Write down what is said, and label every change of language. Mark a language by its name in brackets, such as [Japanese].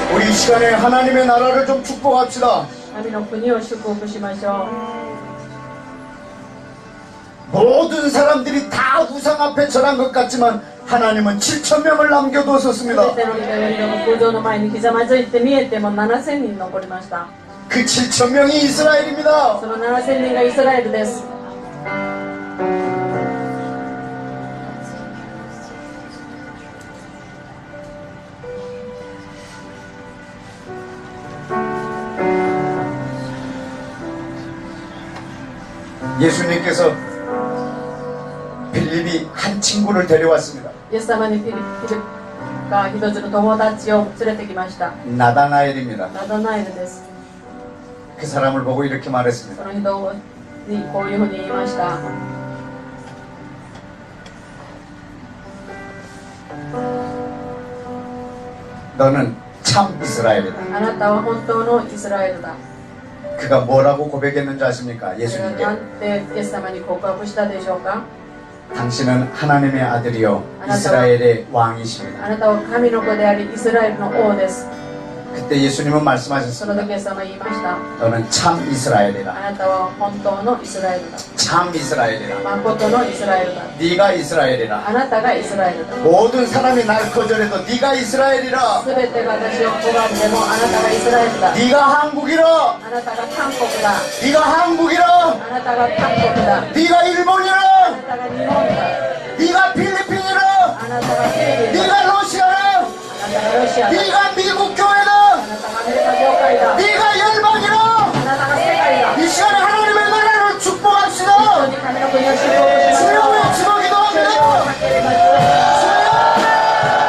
[Korean] 시간에 하나님의 나라를 좀 축복합시다. [Japanese] 神の国を祝福しましょ [Korean] 모든 사람들이 다 우상 앞에 절한 것 같지만 하나님은 7,000명을 [Japanese] う。 [Korean] 남겨두었습니다. [Japanese] すべての人々が空上の前にひざまずいて見えても7000人残りました。 [Korean] 그 7,000명이 이스라엘입니다. [Japanese] その7000人がイスラエルです。 [Korean] 예수님께서 빌립이 한 친구를 데려왔습니다. [Japanese] イエス様にフィリプが一つの友達を連れてきました。 [Korean] 나다나엘입니다. [Japanese] ナダナエルです。 [Korean] 그 사람을 보고 이렇게 [Japanese] そ [Korean] 말했습니다. [Japanese] の人にこういうふうに言いました。 [Korean] 너는 참 이스라엘이다. [Japanese] あなたは本当のイスラエルだ。 [Korean] 그가 뭐라고 고백했는지 아십니까? [Japanese] な [Korean] 예수님께 [Japanese] んてイエス様に告白したでしょうか。 [Korean] 당신은 하나님의 아들이요 이스라엘의 왕이십니다. [Japanese] あなたは神の子でありイスラエルの王です。 [Korean] 그때 예수님은 [Japanese] そ [Korean] 말씀하셨습니다. [Japanese] の時イエス様は言いました。 [Korean] 너는 참 이스라엘이라. [Japanese] なたは本当のイスラエルだ。 [Korean] 참 이스라엘이라. [Japanese] 誠のイスラエルだ。 [Korean] 네가 이스라엘이라. [Japanese] あなたがイスラエルだ。 [Korean] 모든 사람이 날 거절해도 네가 이스라엘이라. [Japanese] すべてが私を拒んでもあなたがイスラエルだ。 [Korean] 네가 한국이라. [Japanese] あなたが韓国だ。 [Korean] 네가 한국이라. [Japanese] あなたが韓国だ。 [Korean] 네가 [Japanese] あ [Korean] 일본이라. [Japanese] なたが日本だ。 [Korean] 네가 필리핀이라. [Japanese] あなたがフィリピンだ。 [Korean] 네가 러시아라. [Japanese] あなたがロシアだ。 [Korean] 네가 미국 교회다. [Japanese] あなたがアメリカ教会だ。 [Korean] 네가 열방이라. [Japanese] あなたが世界だ。 [Korean] 이 시간에 하나님의 나라를 [Japanese] 本 [Korean] 축복합시다. [Japanese] 当に神の国を祝福しまし [Korean] 주여 [Japanese] ょう。 [Korean] 외치고 [Japanese] 主よ [Korean] 기도합니다. [Japanese] 叫びましょう。